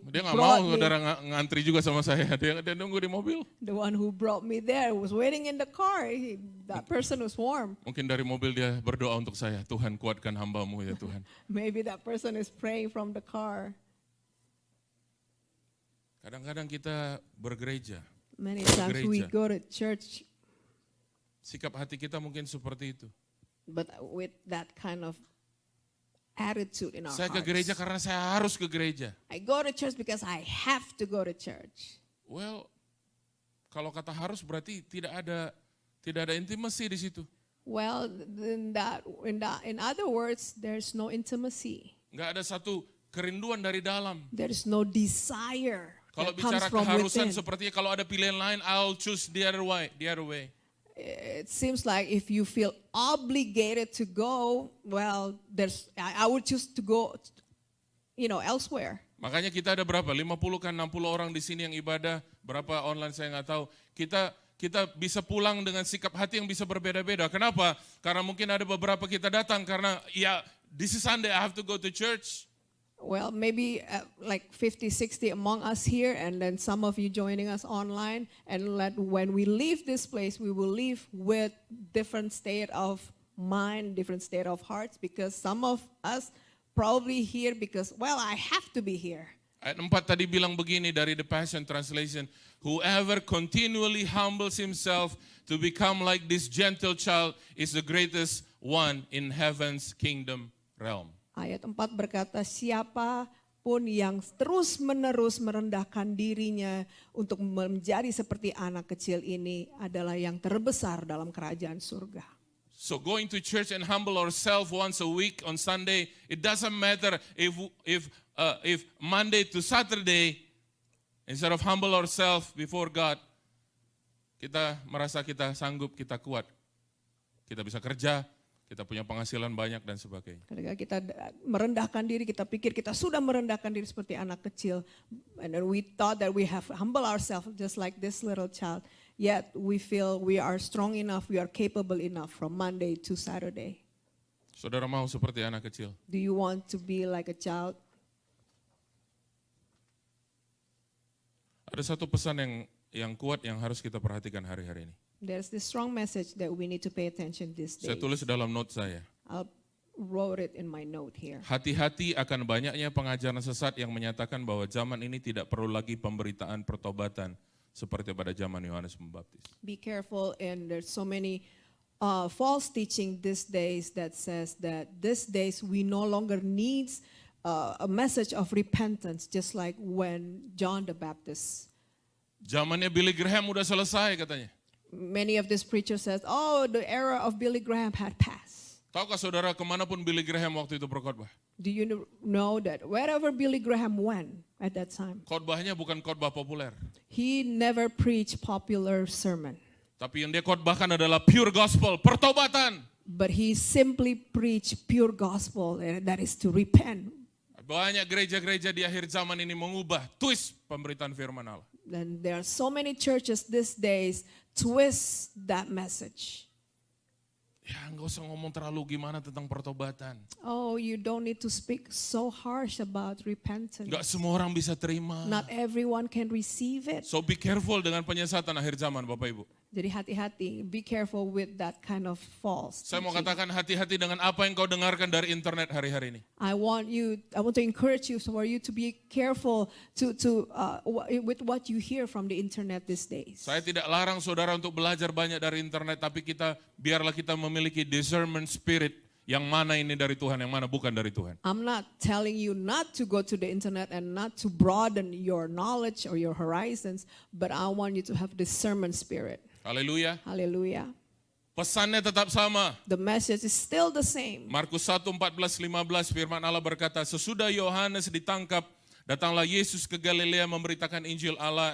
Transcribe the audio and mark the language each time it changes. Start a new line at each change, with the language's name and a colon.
Indonesian: Dia nggak mau saudara ngantri juga sama saya, dia nunggu di mobil.
English: The one who brought me there was waiting in the car. That person was warm.
Indonesian: Mungkin dari mobil dia berdoa untuk saya, Tuhan kuatkan hamba-Mu ya Tuhan.
English: Maybe that person is praying from the car.
Indonesian: Kadang-kadang kita bergereja.
English: Many times we go to church.
Indonesian: Sikap hati kita mungkin seperti itu.
English: But with that kind of attitude in our
Indonesian: Saya ke
English: hearts.
Indonesian: gereja karena saya harus ke gereja.
English: I go to church because I have to go to church.
Indonesian: Well, kalau kata harus berarti tidak ada intimacy di situ.
English: Well, in other words, there's no intimacy.
Indonesian: Nggak ada satu kerinduan dari dalam.
English: There's no desire.
Indonesian: Kalau
English: that comes
Indonesian: bicara
English: from
Indonesian: keharusan sepertinya kalau ada pilihan lain,
English: I'll choose the other way. It seems like if you feel obligated to go, well, I would choose to go, elsewhere.
Indonesian: Makanya kita ada berapa? 50 kan 60 orang di sini yang ibadah, berapa online saya nggak tahu. Kita bisa pulang dengan sikap hati yang bisa berbeda-beda. Kenapa? Karena mungkin ada beberapa kita datang karena
English: this is Sunday, I have to go to church. Well, maybe like 50, 60 among us here, and then some of you joining us online. And when we leave this place, we will leave with different state of mind, different state of hearts, because some of us probably here because, well, I have to be here.
Indonesian: Ayat 4 tadi bilang begini dari
English: The Passion Translation, whoever continually humbles himself to become like this gentle child is the greatest one in heaven's kingdom realm.
Indonesian: Ayat 4 berkata, siapapun yang terus-menerus merendahkan dirinya untuk menjadi seperti anak kecil ini adalah yang terbesar dalam kerajaan surga.
English: So going to church and humble ourselves once a week on Sunday, it doesn't matter if if Monday to Saturday, instead of humble ourselves before God,
Indonesian: kita merasa kita sanggup, kita kuat, kita bisa kerja, kita punya penghasilan banyak dan sebagainya. Ketika kita merendahkan diri, kita pikir kita sudah merendahkan diri seperti anak kecil.
English: And then we thought that we have humble ourselves just like this little child. Yet we feel we are strong enough, we are capable enough from Monday to Saturday.
Indonesian: Saudara mau seperti anak kecil?
English: Do you want to be like a child?
Indonesian: Ada satu pesan yang kuat yang harus kita perhatikan hari-hari ini.
English: There's this strong message that we need to pay attention this day.
Indonesian: Saya tulis dalam note saya.
English: I wrote it in my note here.
Indonesian: Hati-hati akan banyaknya pengajaran sesat yang menyatakan bahwa zaman ini tidak perlu lagi pemberitaan pertobatan seperti pada zaman Yohanes Pembaptis.
English: Be careful, and there's so many false teaching these days that says that these days we no longer needs a message of repentance, just like when John the Baptist.
Indonesian: Zamannya Billy Graham udah selesai katanya.
English: Many of these preachers says, oh, the era of Billy Graham had passed.
Indonesian: Tahukah saudara kemanapun Billy Graham waktu itu berkhotbah?
English: Do you know that wherever Billy Graham went at that time,
Indonesian: Khotbahnya bukan khotbah populer.
English: he never preached popular sermon,
Indonesian: Tapi yang dia khotbahkan adalah pure gospel, pertobatan.
English: but he simply preached pure gospel, and that is to repent.
Indonesian: Banyak gereja-gereja di akhir zaman ini mengubah, twist pemberitaan firman Allah.
English: And there are so many churches these days twist that message.
Indonesian: Ya nggak usah ngomong terlalu gimana tentang pertobatan.
English: Oh, you don't need to speak so harsh about repentance.
Indonesian: Nggak semua orang bisa terima.
English: Not everyone can receive it. So be careful
Indonesian: dengan penyesatan akhir zaman Bapak Ibu. Jadi hati-hati,
English: be careful with that kind of false
Indonesian: Saya mau
English: teaching.
Indonesian: katakan hati-hati dengan apa yang kau dengarkan dari internet hari-hari ini.
English: I want to encourage you for you to be careful with what you hear from the internet these days.
Indonesian: Saya tidak larang saudara untuk belajar banyak dari internet, tapi biarlah kita memiliki discernment spirit yang mana ini dari Tuhan, yang mana bukan dari Tuhan.
English: I'm not telling you not to go to the internet and not to broaden your knowledge or your horizons, but I want you to have discernment spirit.
Indonesian: Haleluya.
English: Hallelujah.
Indonesian: Pesannya tetap sama.
English: The message is still the same.
Indonesian: Markus 1:14-15 firman Allah berkata, sesudah Yohanes ditangkap, datanglah Yesus ke Galilea memberitakan Injil Allah.